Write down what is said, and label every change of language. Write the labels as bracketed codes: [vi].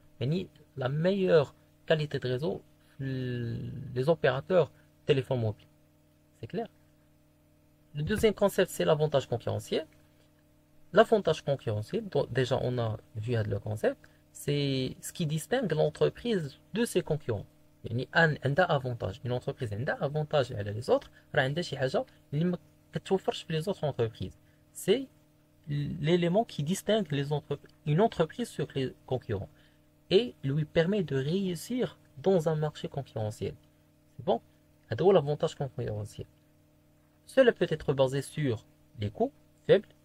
[fr] Yani, la meilleure qualité de réseau, les opérateurs téléphone mobile. C'est clair? Le deuxième concept, c'est l'avantage concurrentiel. L'avantage concurrentiel, déjà on a vu le concept, c'est ce qui distingue l'entreprise de ses concurrents. [ar] يعني عندها avantage. [fr] Une entreprise [ar] عندها avantage على [fr] les autres, [ar] راه عندها شي حاجة اللي ما كتوفرش في [fr] les autres entreprises. C'est l'élément qui distingue une entreprise sur les concurrents et lui permet de réussir dans un marché concurrentiel. C'est bon? [ar] هذا هو [fr] l'avantage concurrentiel. Cela peut être basé sur les coûts faibles.